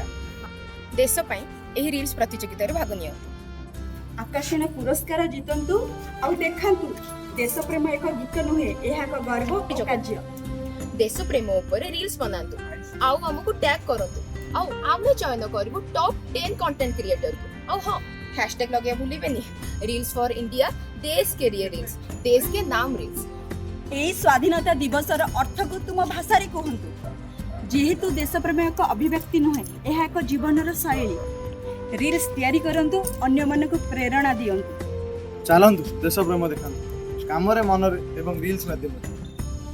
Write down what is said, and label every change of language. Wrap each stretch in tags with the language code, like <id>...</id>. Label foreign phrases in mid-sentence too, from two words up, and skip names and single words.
<or>ଦେଶ ପାଇଁ ଏହି ରିଲ୍ସ ପ୍ରତିଯୋଗିତାରେ ଭାଗ ନିଅନ୍ତୁ। ଆକର୍ଷଣୀୟ ପୁରସ୍କାର ଜିତନ୍ତୁ ଆଉ ଦେଖାନ୍ତୁ ଦେଶ ପ୍ରେମ ଏକ ଗୀତ ନୁହେଁ, ଏହା ଏକ ଗର୍ବ ଓ କାର୍ଯ୍ୟ। ଦେଶ ପ୍ରେମ ଉପରେ ରିଲ୍ସ ବନାନ୍ତୁ ଆଉ ଆମକୁ ଟ୍ୟାଗ କରନ୍ତୁ ଆଉ ଆମେ ଚୟନ କରିବୁ ଟପ୍ 10</or> <en>content creator</en> <or>को। ଆଉ ହଁ हैशटैग ଲଗେଇବା ଭୁଲିବେନି।</or> <en>reels for India,</en> <hi>देश के लिए ରିଲ୍ସ, देश के नाम ରିଲ୍ସ।</hi> <or>ଏହି ସ୍ୱାଧୀନତା ଦିବସର ଅର୍ଥକୁ ତୁମ ଭାଷାରେ କୁହନ୍ତୁ। ଯେହେତୁ ଦେଶ ପ୍ରେମ ଏକ ଅଭିବ୍ୟକ୍ତି ନୁହେଁ, ଏହା ଏକ ଜୀବନର ଶୈଳୀ। ରିଲ୍ସ ତିଆରି କରନ୍ତୁ, ଅନ୍ୟମାନଙ୍କୁ ପ୍ରେରଣା ଦିଅନ୍ତୁ। ଚାଲନ୍ତୁ ଦେଶ ପ୍ରେମ ଦେଖାନ୍ତୁ କାମରେ ମନରେ ଏବଂ ରିଲ୍ସ ମାଧ୍ୟମରେ</or>